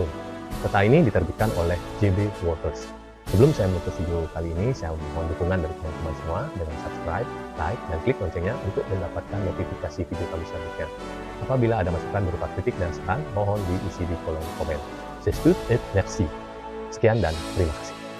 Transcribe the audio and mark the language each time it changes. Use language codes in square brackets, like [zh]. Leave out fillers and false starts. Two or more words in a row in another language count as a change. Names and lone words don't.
[id] Peta ini diterbitkan oleh J.B. Walters. Sebelum saya menutup video kali ini, saya mohon dukungan dari teman-teman semua dengan subscribe, like, dan klik loncengnya untuk mendapatkan notifikasi video kami selanjutnya. Apabila ada masukan berupa kritik dan saran, mohon diisi di kolom komen. [fr] C'est tout et merci. [id] Sekian dan terima kasih.